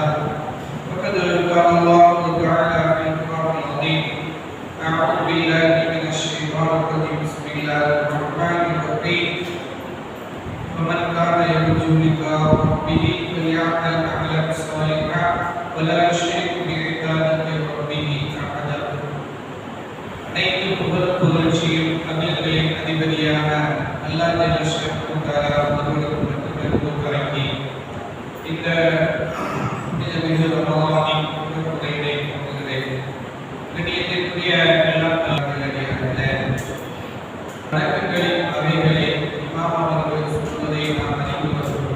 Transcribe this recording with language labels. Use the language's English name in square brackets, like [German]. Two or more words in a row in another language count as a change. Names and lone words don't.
[Arabic] وقد قال الله تعالى في القرآن العظيم: أعوذ بالله من الشيطان الرجيم. بسم الله الرحمن الرحيم. فمن كان يرجو لقاء ربه فليعمل عملا صالحا ولا يشرك بعبادة ربه أحدا. [Tamil] அனைத்து புகழ்ச்சியும் அகிலங்களின் அதிபதியான அல்லாஹ் [Arabic] جل شأنه تعالى [Tamil] ஒருவருக்கு வழங்கி இந்த மிக ரமலானின் புனிதத்தை கொண்டுகிறேன். கண்ணியத்திற்குரிய எல்லா நல்லடியார்களே, வணக்கங்களின் வகைகளை இமாம் அவர்கள் சொல்வதை நாம் அறிந்து வருகிறோம்.